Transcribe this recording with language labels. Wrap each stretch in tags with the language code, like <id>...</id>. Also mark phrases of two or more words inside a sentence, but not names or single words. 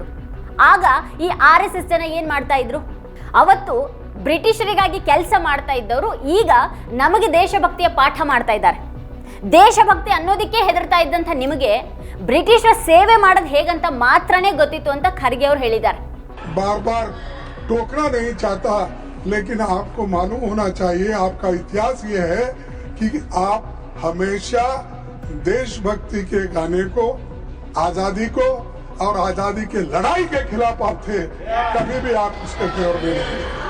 <kn>ಆಗ ಈ RSS ಜನ ಏನ್ ಮಾಡ್ತಾ ಇದ್ರು? ಅವತ್ತು ಬ್ರಿಟಿಷರಿಗಾಗಿ ಕೆಲಸ ಮಾಡ್ತಾ ಇದ್ದವರು ಈಗ ನಮಗೆ ದೇಶಭಕ್ತಿಯ ಪಾಠ ಮಾಡ್ತಾ ಇದ್ದಾರೆ. ದೇಶಭಕ್ತಿ ಅನ್ನೋದಕ್ಕೆ ಹೆದರ್ತಾ ಇದ್ದಂಥ ನಿಮಗೆ ಬ್ರಿಟಿಷರ ಸೇವೆ ಮಾಡೋದು ಹೇಗಂತ ಮಾತ್ರನೇ ಗೊತ್ತಿತ್ತು ಅಂತ ಖರ್ಗೆ ಅವರು ಹೇಳಿದ್ದಾರೆ.</kn> <hi>बार बार टोकना नहीं चाहता, लेकिन आपको मालूम होना चाहिए, आपका इतिहास ये है कि आप हमेशा देशभक्ति के गाने को, आजादी को और आजादी के लड़ाई के खिलाफ आप थे, कभी भी आप उसके फेवर में नहीं।</hi>